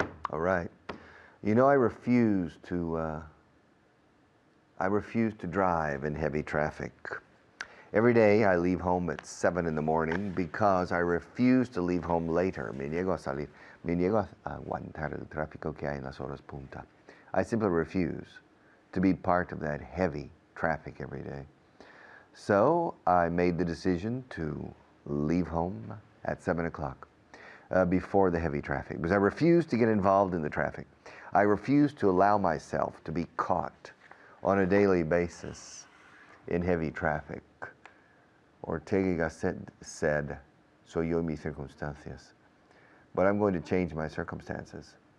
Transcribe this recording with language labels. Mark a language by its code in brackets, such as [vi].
[en] All right. You know, I refuse to drive in heavy traffic. Every day I leave home at 7 in the morning because I refuse to leave home later. [es] Me niego a salir. Me niego a aguantar el tráfico que hay en las horas punta. [en] I simply refuse to be part of that heavy traffic every day. So I made the decision to leave home at 7 o'clock before the heavy traffic because I refuse to get involved in the traffic. I refuse to allow myself to be caught on a daily basis in heavy traffic. [es] Ortega said, soy yo y mis circunstancias. [en] But I'm going to change my circumstances.